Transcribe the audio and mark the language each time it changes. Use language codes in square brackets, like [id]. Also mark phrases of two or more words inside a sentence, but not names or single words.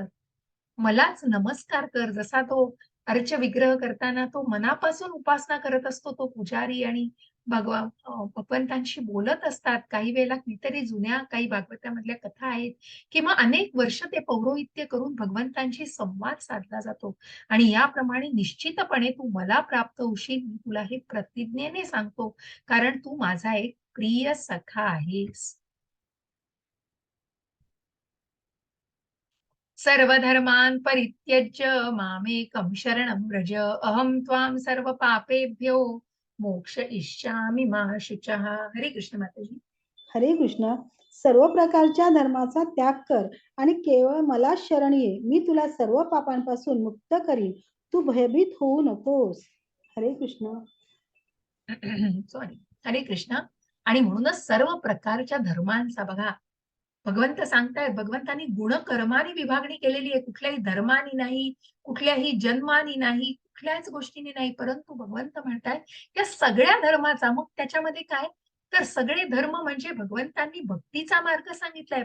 [mr] मलाच नमस्कार कर. जसा तो अर्च विग्रह करताना तो मनापासून उपासना करत असतो तो पुजारी आणि भगवंतांशी बोलत असतात. काही वेळेला कितीतरी जुन्या काही भागवतामधल्या कथा आहेत किंवा अनेक वर्ष ते पौरोहित्य करून भगवंतांशी संवाद साधला जातो आणि याप्रमाणे निश्चितपणे तू मला प्राप्त होशील. मी तुला हे प्रतिज्ञेने सांगतो, कारण तू माझा एक प्रिय सखा आहेस. [sa] सर्वधर्मान् परित्यज्य मामेकं शरणं व्रज अहं त्वां सर्व पापेभ्यो मोक्षयिष्यामि मा शुचः. [mr] हरे कृष्ण माताजी. हरे कृष्ण. सर्व प्रकारच्या धर्माचा त्याग कर आणि केवळ मला शरण ये. मी तुला सर्व पापांपासून मुक्त करीन. तू भयभीत होऊ नकोस. हरे कृष्ण. सॉरी. हरे कृष्ण. आणि म्हणूनच सर्व प्रकारच्या धर्मांचा बघा भगवंत सांगतायत, भगवंतांनी गुणकर्मानी विभागणी केलेली आहे. कुठल्याही धर्मानी नाही, कुठल्याही जन्मानी नाही, कुठल्याच गोष्टींनी नाही. परंतु भगवंत म्हणतायत, या सगळ्या धर्माचा मग त्याच्यामध्ये काय? तर सगळे धर्म म्हणजे भगवंतांनी भक्तीचा मार्ग सांगितलाय.